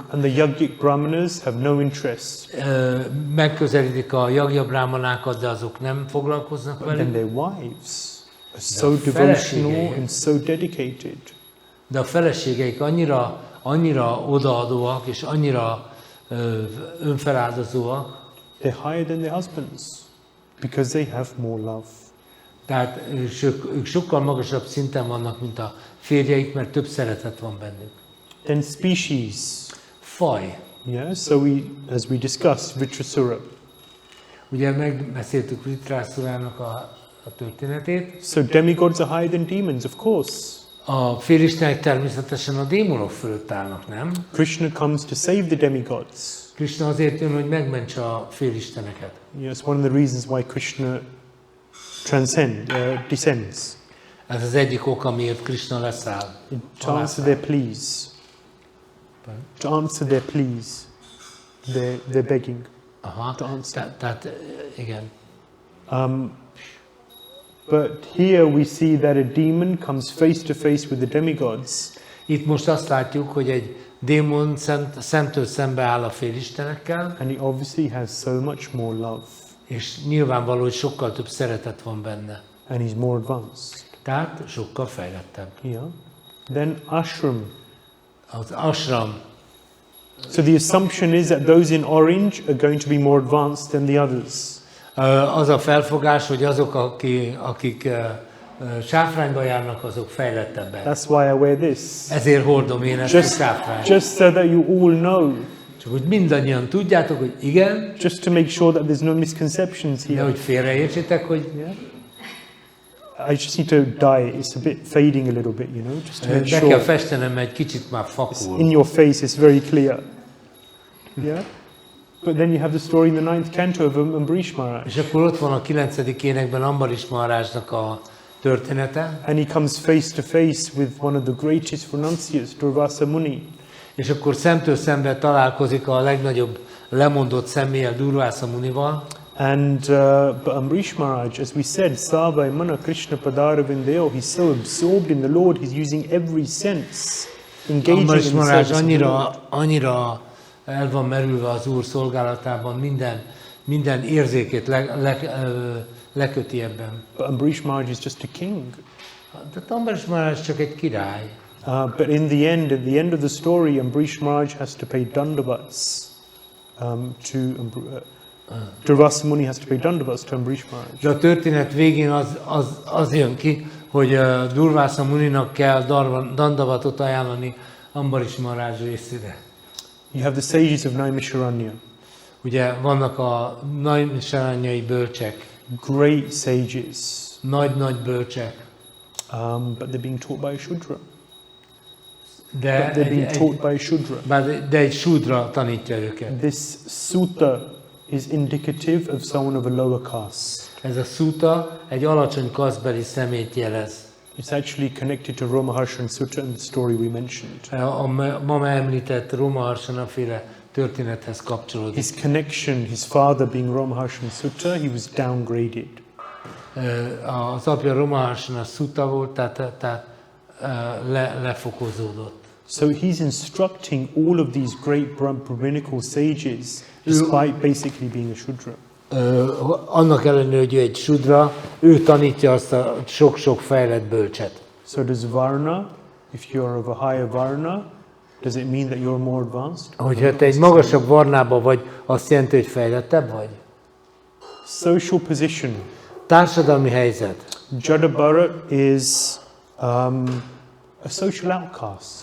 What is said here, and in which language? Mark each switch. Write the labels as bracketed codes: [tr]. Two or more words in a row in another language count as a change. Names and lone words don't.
[en] and the Yajnik Brahmanas have no interest. [hu] Megközelítik a Yajna Brahmanákat, de azok nem foglalkoznak velük. [en] And their wives. so devotional and so dedicated. [hu] De a feleségeik annyira odaadóak és annyira önfeláldozóak. [en] They're higher than their husbands because they have more love. [hu] Tehát ők sokkal magasabb szinten vannak, mint a férjeik, mert több szeretet van bennük. [en] Then species. [hu] Faj. [en] Yeah, so as we discussed, Vṛtrāsura. [hu] Ugye megbeszéltük Vṛtrāsurának a történetét. [en] So demigods are higher than demons, of course. [hu] A félistenek természetesen a démonok fölött állnak, nem? [en] Krishna comes to save the demigods. [hu] Krishna azért jön, hogy megmentse a félisteneket. [en] Yeah, it's one of the reasons why Krishna descends. [hu] Ez az egyik ok, miért Krishna leszáll. [en] To answer their pleas. To answer their pleas. They're begging. Aha, to answer. [hu] Tehát igen. [en] But here we see that a demon comes face to face with the demigods. [hu] Itt most azt látjuk, hogy egy démon szemtől szembe áll a félistenekkel. [en] And he obviously has so much more love. [hu] És nyilvánvaló, hogy sokkal több szeretet van benne. [en] And he's more advanced. [hu] Tehát sokkal fejlettebb. [en] Yeah. Then ashram. [hu] Az ashram. [en] So the assumption is that those in orange are going to be more advanced than the others. [hu] Az a felfogás, hogy azok, akik sáfrányba járnak, azok fejlettebbek. [en] That's why I wear this. Ezért hordom én ezt a sáfrányt. Just so that you all know. [hu] Csak hogy mindannyian tudjátok, hogy igen. [en] Just to make sure that there's no misconceptions here. [hu] De hogy félreértsétek, hogy... [en] Yeah. I just need to dye. It's a bit fading a little bit, you know, just to make [hu] Be [en] sure. [hu] kell festenem, egy kicsit már fakul. [en] In your face, it's very clear. Yeah. But then you have the story in the 9th canto of Ambrish Maharaj. [hu] És akkor ott van a 9. énekben Ambarish Maharajnak a története. [en] And he comes face to face with one of the greatest renunciates, Durvasa Muni. [hu] És akkor szemtől szembe találkozik a legnagyobb lemondott személlyel, Durvasa Munival. [en] And but Ambrish Maharaj, as we said, [sa] Savai Mana Krishna Padara Vindeo, [en] he's so absorbed in the Lord, he's using every sense, engaging Ambarish in the Maharaj service of the Lord. [hu] annyira el van merülve az Úr szolgálatában, minden érzékét leköti ebben. [en] But Ambrish Maharaj is just a king. [hu] De Ambarish Maharaj csak egy király. [en] But in the end, at the end of the story, Ambrish Maharaj has to pay dandavats Durvasa Muni has to pay dandavats to Ambrish Maharaj. [hu] De a történet végén az jön ki, hogy Durvasa Muninak kell dandavatot ajánlani Ambarish Maharaj részére. [en] You have the sages of Naimisharanya. [hu] Ugye vannak a naimisharanyai bölcsek. [en] Great sages. [hu] Nagy bölcsek. [en] But they're being taught by a Shudra. [hu] De egy Shudra tanítja őket. [en] This sutta is indicative of someone of a lower caste. [hu] Ez a sutta egy alacsony kasztbeli személyt jelez. [en] It's actually connected to Romaharshan Sutta and the story we mentioned. [hu] A ma említett Romaharsana-féle történethez kapcsolódik. [en] His connection, his father being Romaharshan Sutta, he was downgraded. [hu] Az apja Romaharsana Sutta volt, tehát lefokozódott. [en] So he's instructing all of these great Brahminical sages, despite basically being a Shudra. [hu] Annak ellenére, hogy ő egy Shudra, ő tanítja azt a sok-sok fejlett bölcset. [en] So does Varna, if you're of a higher Varna, does it mean that you're more advanced? [hu] Hogyha te egy magasabb varnában vagy, azt jelenti, hogy fejlettebb vagy? [en] Social position. [hu] Társadalmi helyzet. [en] Jada Bharat is a social outcast.